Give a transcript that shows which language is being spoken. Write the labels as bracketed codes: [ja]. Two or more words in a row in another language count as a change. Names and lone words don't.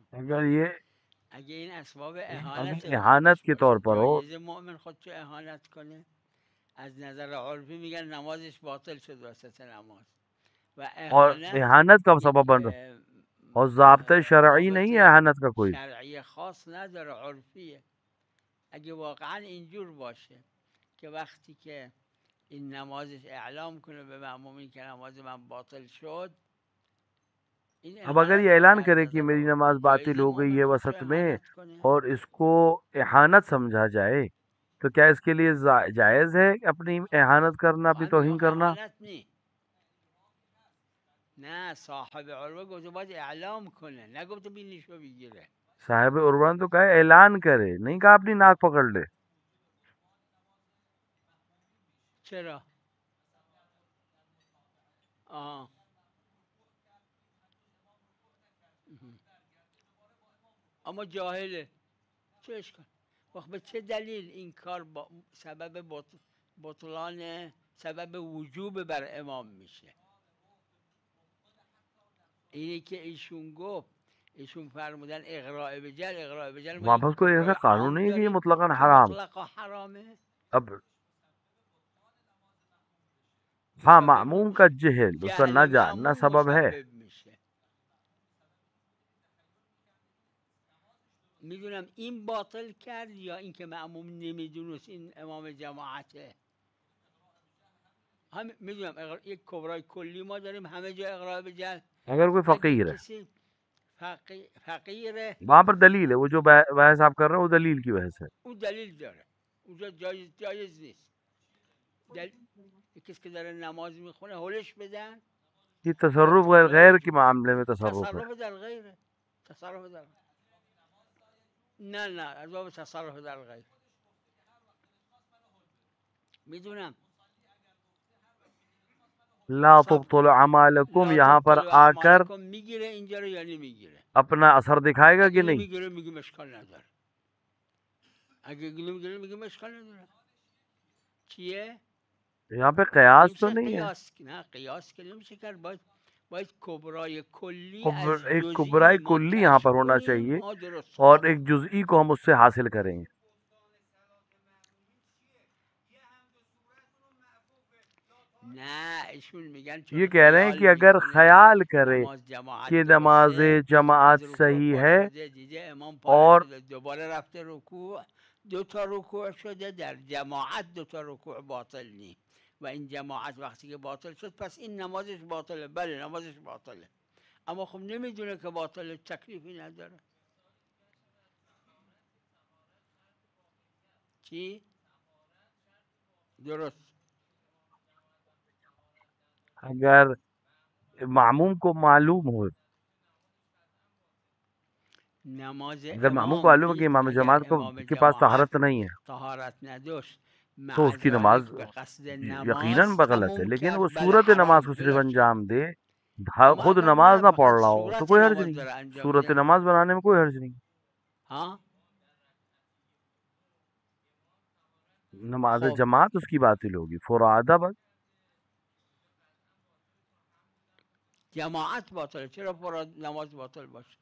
[ur] اگر یہ [fa] اگه این اسباب اهانت [ur] احانت کے طور پر ہو، [fa] جایز مؤمن خودشو اهانت کنه؟ از نظر عرفی میگن نمازش باطل شد وسط نماز و [ur] اور [fa] اهانت [ur] احانت کا سبب بن رہا اور ضابطہ شرعی نہیں ہے احانت کا کوئی. [fa] شرعی خاص نداره، عرفیه. اگه واقعا اینجور باشه که وقتی که این نمازش اعلام کنه به مأمومین که نماز من باطل شد، [ur] اب اگر یہ اعلان کرے کہ میری نماز باطل ہو گئی ہے وسط میں اور اس کو احانت سمجھا جائے تو کیا اس کے لیے جائز ہے اپنی احانت کرنا، اپنی توہین کرنا؟ [fa] نه صاحب عروه گفته باید اعلام کنه، نگفته بینیشو بگیره. [ur] صاحب عروہ نے تو کہا اعلان کرے، نہیں کہا اپنی ناک پکڑ لے. [fa] چرا؟ اما جاهله چه اشکال؟ وقت به چه دلیل این کار سبب بطلان، سبب وجوب بر امام میشه؟ اینی که ایشون گفت، ایشون فرمودن اقراء بجل [ur] واپس کوئی ایسا قانون نہیں ہے کہ یہ مطلقاً [fa] که حرام. مطلقا حرامه. [ur] اب ہاں معموم کا جہل اس کا نہ جاننا سبب ہے. [fa] میدونم این باطل کرد یا این که معموم نمیدونست این امام جماعته. هم میدونم یک کبرای کلی ما داریم همه جا اقراء بجل. [ur] اگر کوئی فقیر ہے [fa] کسی فقیره [ur] وہاں پر دلیل ہے، وہ جو بحث آپ کر رہے ہیں وہ دلیل کی بحث ہے. [fa] اون دلیل داره، اونجا جایز نیست. کسی که داره نماز میخونه هولش بدن. [ur] یہ تصرف غیر کے معاملے میں تصرف ہے. [fa] تصرف در غیره. تصرف در نه از باب تصرف در غیر. میدونم [ar] لا [ur] سب [ar] تبطل اعمالکم، لا [ur] یہاں پر [ar] تبطل [ur] آ کر [fa] اعمالکم میگیره اینجا رو یا نمیگیره؟ [ur] اپنا اثر دکھائے گا کہ [fa] اگه [ur] نہیں؟ [fa] نمیگیره میگیم اشکال نداره، اگه نمیگیره میگیم اشکال نداره. چیه؟ [ur] یہاں پہ قیاس تو [fa] نمیشه [ur] نہیں ہے. [fa] قیاس، نه قیاس که نمیشه کرد. باید کبرای کلی از [ur] ایک [fa] جزئی [ur] کبرائے [fa] ما [ur] کلی یہاں [fa] کشف [ur] پر ہونا [fa] کنیم. [ur] چاہیے [fa] درست [ur] اور [fa] آمد. [ur] ایک جزئی کو ہم اس سے حاصل کریں گے. [fa] نه ایشون میگن [ur] یہ [fa] چون [ur] کہہ رہے ہیں [fa] خیال [ur] کہ اگر [fa] میکنه [ur] خیال کرے [fa] نماز جماعت [ur] کہ نماز [fa] درسته، [ur] جماعت [fa] از رکوع [ur] صحیح [fa] پا [ur] ہے [fa] شده دیده امام پاره [ur] اور [fa] شده دوباره رفته رکوع، 2 تا رکوع شده، در جماعت 2 تا رکوع باطل نی و این جماعت وقتی که باطل شد پس این نمازش باطله. بله نمازش باطله، اما خب نمیدونه که باطله، تکلیفی نداره. چی؟ درست. [ur] اگر معموم کو معلوم ہو، [fa] نماز [ur] اگر معموم کو [fa] امام [ur] معلوم ہے کہ [fa] نیست [ur] امام [fa] اگر [ur] جماعت [fa] امام [ur] کے پاس [fa] جماعت [ur] طہارت نہیں ہے [fa] طهارت نداشت [ur] تو [fa] مع [ur] اس کی نماز [fa] ذلك به قصد [ur] یقیناً [fa] نماز [ur] غلط ہے. [fa] تموم [ur] لیکن وہ [fa] کرد، بله [ur] صورت نماز [fa] حرام [ur] کو صرف [fa] بلا شک. [ur] انجام دے، [fa] اما خود [ur] اگر [fa] نماز نه [ur] نہ پڑھ [fa] فقط [ur] رہا ہو تو [fa] صورت [ur] کوئی حرج [fa] نماز [ur] نہیں. [fa] داره انجام صورت میده. [ur] نماز بنانے میں کوئی حرج نہیں. [fa] ها نماز خب [ur] جماعت اس کی باطل ہوگی، فرادہ بس. [fa] جماعت باطله، چرا فراد نماز باطل باشه؟